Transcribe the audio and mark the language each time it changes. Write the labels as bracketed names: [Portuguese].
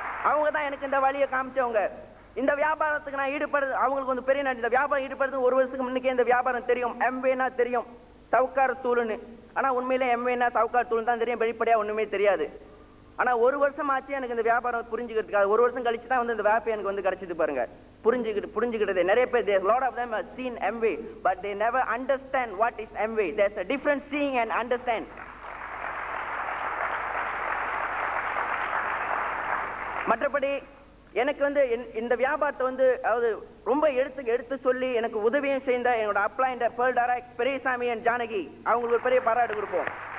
[Tamil] அவங்க தான் எனக்கு இந்த வழியை காமிச்சவங்க. இந்த வியாபாரத்துக்கு நான் ஈடுபடுறது அவங்களுக்கு வந்து பெரிய நன்றி. இந்த வியாபாரம் ஈடுபடுறது ஒரு வருஷத்துக்கு முன்னுக்கே இந்த வியாபாரம் தெரியும். எம்வேனா தெரியும், சவுக்கார் தூள்னு. ஆனா உண்மையிலே எம்வேனா சவுக்கார் தூள் தான் தெரியும், வெளிப்படையா ஒண்ணுமே தெரியாது. ஆனா ஒரு வருஷம் ஆச்சு எனக்கு இந்த வியாபாரம் புரிஞ்சுக்கிறதுக்காக. ஒரு வருஷம் கழிச்சு தான் வந்து இந்த வியாபாரம் எனக்கு வந்து கிடைச்சது பாருங்க. புரிஞ்சுக்கிட்டது. நிறைய பேர், [English] lot of them have seen MV but they never understand what is MV. There's a difference seeing and understand. [Tamil] மற்றபடி எனக்கு வந்து இந்த வியாபாரத்தை வந்து அதாவது ரொம்ப எடுத்து சொல்லி எனக்கு உதவியும் செய்த என்னோட அப்ளைண்ட் pearl direct Periyasamy and Janaki, அவங்களுக்கு ஒரு பெரிய பாராட்டு கொடுப்போம்.